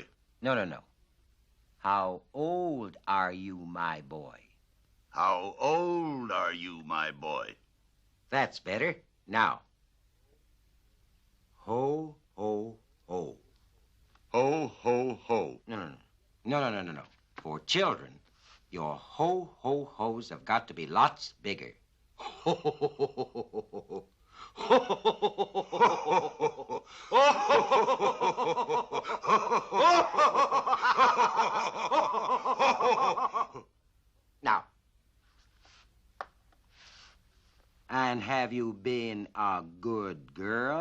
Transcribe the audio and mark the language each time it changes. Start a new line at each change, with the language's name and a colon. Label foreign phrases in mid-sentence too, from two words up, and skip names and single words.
English: No. How old are you, my boy? How old are you, my boy? That's better. Now. Ho, ho, ho. Ho, ho, ho. No. For children, your ho, ho, ho's have got to be lots bigger. Ho, ho, ho, ho, ho, ho. Now. And have you been a good girl?